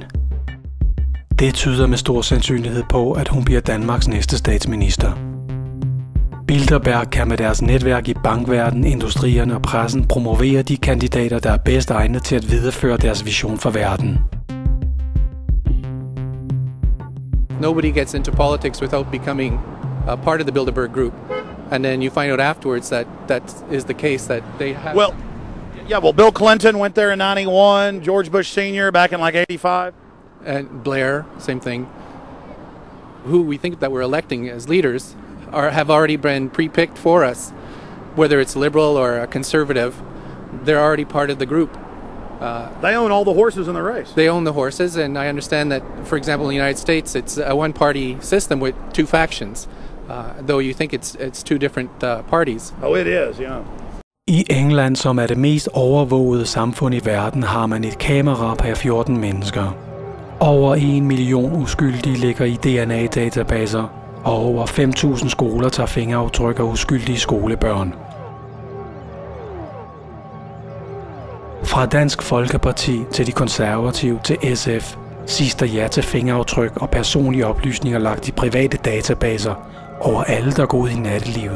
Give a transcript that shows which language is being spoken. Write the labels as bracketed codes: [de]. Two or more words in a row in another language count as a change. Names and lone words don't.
[da] Det tyder med stor sandsynlighed på, at hun bliver Danmarks næste statsminister. Bilderberg kan med deres netværk i bankverdenen, industrierne og pressen promovere de kandidater, der er bedst egnet til at videreføre deres vision for verden. [en] Nobody gets into politics without becoming a part of the Bilderberg group, and then you find out afterwards that is the case, that they have. Well, Bill Clinton went there in '91, George Bush Sr. back in like '85. And Blair, same thing. Who we think that we're electing as leaders have already been pre-picked for us. Whether it's liberal or a conservative, they're already part of the group. They own all the horses in the race. They own the horses, and I understand that, for example, in the United States, it's a one-party system with 2 factions, though you think it's 2 different parties. Oh, it is, yeah. [da] I England, som er det mest overvågede samfund i verden, har man et kamera per 14 mennesker. Over 1 million uskyldige ligger i DNA-databaser, og over 5.000 skoler tager fingeraftryk af uskyldige skolebørn. Fra Dansk Folkeparti til de konservative til SF siges der ja til fingeraftryk og personlige oplysninger lagt i private databaser over alle, der går ud i nattelivet.